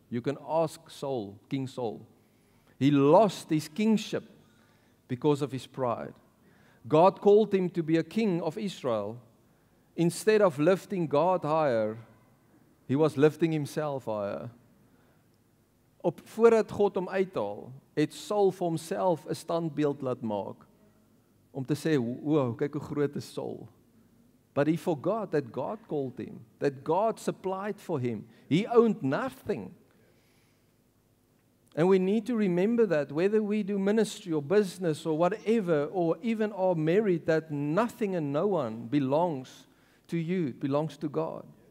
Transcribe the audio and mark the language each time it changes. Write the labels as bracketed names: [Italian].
[English] You can ask Saul, King Saul. He lost his kingship because of his pride. God called him to be a king of Israel. Instead of lifting God higher, he was lifting himself higher. [Afrikaans] Voordat God hom uithaal, het Saul vir homself 'n standbeeld laat maak om te sê, wow, kyk hoe groot is Saul. [English] But he forgot that God called him, that God supplied for him. He owned nothing. And we need to remember that whether we do ministry or business or whatever, or even are married, that nothing and no one belongs to you. It belongs to God.